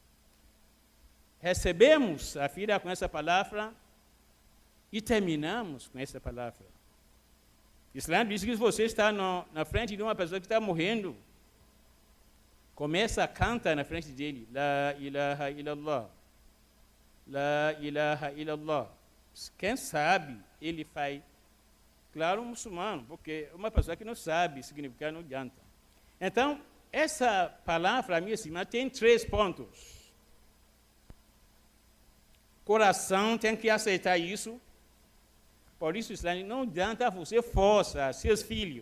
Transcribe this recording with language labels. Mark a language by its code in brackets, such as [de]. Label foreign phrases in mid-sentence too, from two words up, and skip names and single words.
[pt] Recebemos a vida com essa palavra e terminamos com essa palavra. O Islã diz que você está na frente de uma pessoa que está morrendo, começa a cantar na frente dele, [ar] لا إله إلا الله، لا إله إلا الله. [pt] Quem sabe, ele faz, claro, um muçulmano, porque uma pessoa que não sabe significar não adianta. Então, essa palavra, minha irmã, tem 3 pontos. coração tem que aceitar isso. Por isso, não adianta você forçar seus filhos.